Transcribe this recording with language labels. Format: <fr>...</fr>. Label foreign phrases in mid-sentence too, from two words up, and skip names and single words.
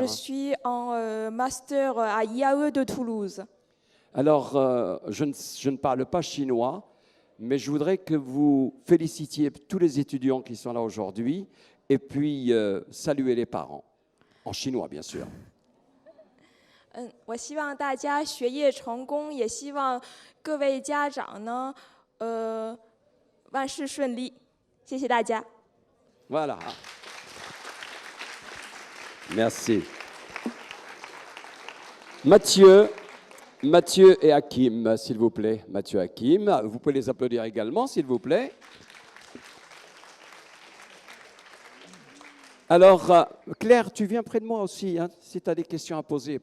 <fr>je suis en master à IAE de Toulouse. Alors, je ne parle pas chinois, mais je voudrais que vous félicitiez tous les étudiants qui sont là aujourd'hui et puis saluer les parents. En chinois, bien sûr.</fr> <zh>我希望大家学业成功，也希望各位家长呢，万事顺利。谢谢大家。</zh> <fr>Voilà. Merci. Mathieu et Hakim, s'il vous plaît. Mathieu et Hakim, vous pouvez les applaudir également, s'il vous plaît. Alors, Claire, tu viens près de moi aussi, hein, si tu as des questions à poser.</fr>